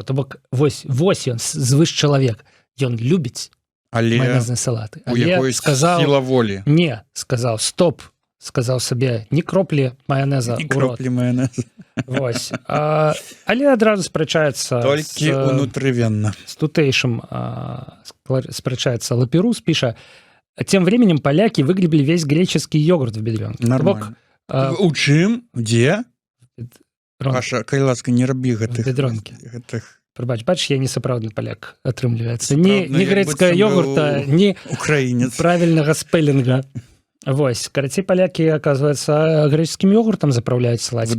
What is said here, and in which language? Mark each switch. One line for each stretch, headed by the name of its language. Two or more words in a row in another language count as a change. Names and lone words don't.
Belarusian: То бок, вось ён, звыш чалавек. Ён любіць маянэзныя салаты. У якой сіла волі. Не, сказаў, стоп. Сказаў сабе, ні кроплі маянэза ў рот. Вось. Але адразу спрачаецца толькі унутрывенна. З тутэйшым спрачаецца Лаперус, піша:
Russian: тем временем поляки выгребли весь греческий йогурт в бедрёнке. Нормально.
Belarusian: У чым? Дзе? Паша, калі ласка, не рабі гэтых. Бедронкі. Бач, я не сапраўдны паляк, атрымліваецца. Ні грэцкага йогурта, ні украінец правільнага спеллінга. Вось, карацей, палякі, аказваецца, грэческім йогуртам запраўляюць салацікі.